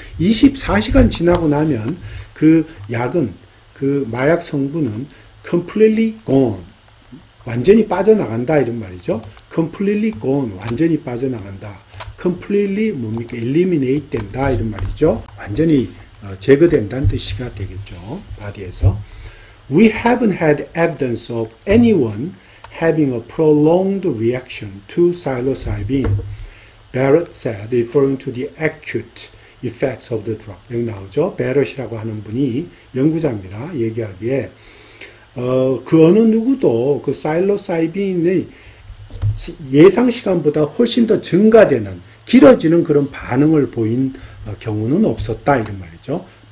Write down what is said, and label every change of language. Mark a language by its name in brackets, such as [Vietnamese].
[Korean] 24시간 지나고 나면 그 약은, 그 마약 성분은 [English] completely gone, [Korean] 완전히 빠져나간다 이런 말이죠. [English] completely gone, [Korean] 완전히 빠져나간다. completely 뭡니까? eliminate 된다 이런 말이죠. 완전히 제거된다는 뜻이가 되겠죠. 바디에서. [English] We haven't had evidence of anyone having a prolonged reaction to psilocybin, Barrett said, referring to the acute effects of the drug. [Korean] 여기 나오죠. Barrett이라고 하는 분이 연구자입니다. 얘기하기에 그 어느 누구도 그 psilocybin의 예상 시간보다 훨씬 더 증가되는, 길어지는 그런 반응을 보인 경우는 없었다 이런 말이죠.